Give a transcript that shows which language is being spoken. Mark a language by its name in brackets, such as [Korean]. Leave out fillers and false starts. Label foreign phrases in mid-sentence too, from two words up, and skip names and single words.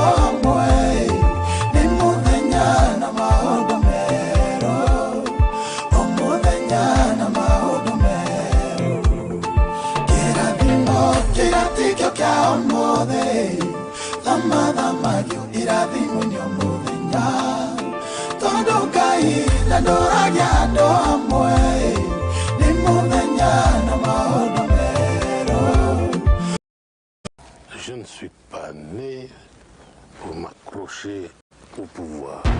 [Kikuyu] amwe ni muthenya na maundu meru omuthenya na maundu meru kirathimo kiratikio kia omothe thama yo irathimo nyomuthenya tondu Ngai ndandoragia andu amwe ni muthenya na maundu meru. [French] Je ne suis pas né pour m'accrocher au pouvoir.